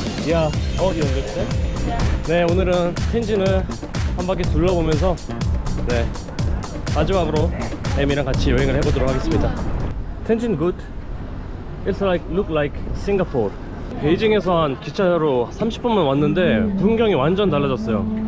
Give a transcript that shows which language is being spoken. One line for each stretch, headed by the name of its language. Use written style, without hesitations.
Korean: 야, 연결돼? 네, 오늘은 텐진을 한 바퀴 둘러보면서 네, 마지막으로 에미랑 같이 여행을 해보도록 하겠습니다.
English: 텐진 good. It's look like Singapore.
Korean: 베이징에서 한 기차로 30분만 왔는데 풍경이 완전 달라졌어요.